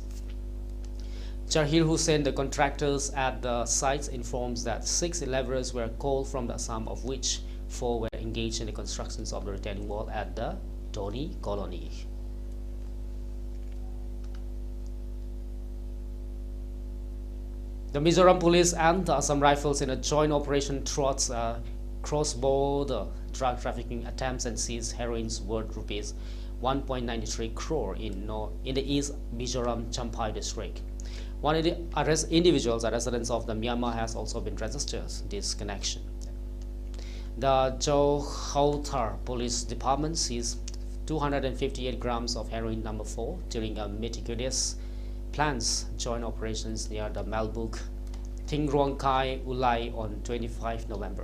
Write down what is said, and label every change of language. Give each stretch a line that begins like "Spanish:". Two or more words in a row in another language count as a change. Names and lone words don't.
English: Jahir Hussain, the contractors at the sites, informs that 6 laborers were called from the Assam, of which 4 were engaged in the constructions of the retaining wall at the Doni colony. The Mizoram police and the Assam Rifles in a joint operation thwarts cross-border drug trafficking attempts and seized heroin's worth rupees 1.93 crore in the East Mizoram Champhai district. One of the individuals, a residents of the Myanmar, has also been registered this connection. The Johautar Police Department seized 258 grams of heroin number 4 during a meticulous plans joint operations near the Malbuk Thingrong Kai Ulai on 25 November.